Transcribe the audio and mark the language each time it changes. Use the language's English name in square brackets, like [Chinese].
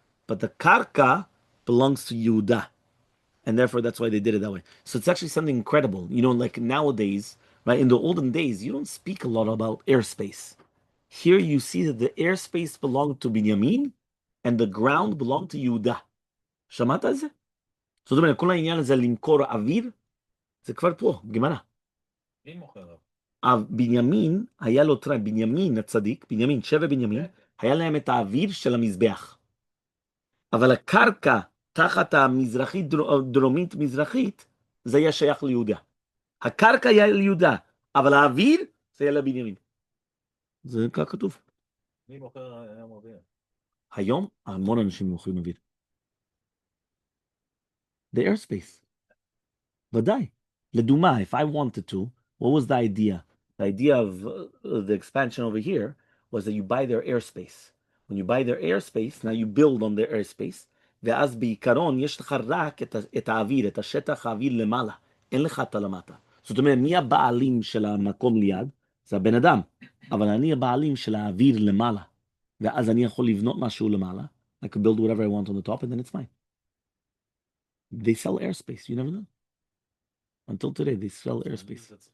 [English] But the karka belongs to Yehuda. And therefore, that's why they did it that way. So it's actually something incredible. You know, like nowadays, right? In the olden days, you don't speak a lot about airspace. Here you see that the airspace belonged to Binyamin, and the ground belonged to Yehuda. [Hebrew] שמעת על זה? זאת אומרת, כל העניין הזה למכור אוויר, זה כבר פה, גמרא. מי מוכר? בנימין, היה לו טריים, בנימין הצדיק, בנימין, שבע בנימין, היה להם את האוויר של המזבח. אבל הקרקע תחת המזרחית, דרומית מזרחית, זה היה שייך ליהודה. הקרקע היה ליהודה, אבל האוויר זה היה לבנימין. זה כך כתוב. מי מוכר היום אוויר? היום המון אנשים מוכרים אוויר. [English] The airspace. [Hebrew] ודאי. לדוגמה, [English] if I wanted to, what was the idea? The idea of the expansion over here was that you buy their airspace. When you buy their airspace, [Hebrew] now you build on their airspace, ואז בעיקרון יש לך רק את האוויר, את השטח האוויר למעלה. אין לך את הלמטה. זאת אומרת, מי הבעלים של המקום ליד? זה הבן אדם. אבל אני הבעלים של האוויר למעלה. ואז אני יכול לבנות משהו למעלה. [English] I could build whatever I want on the top and then it's fine. They sell airspace, you never know. Until today, they sell airspace.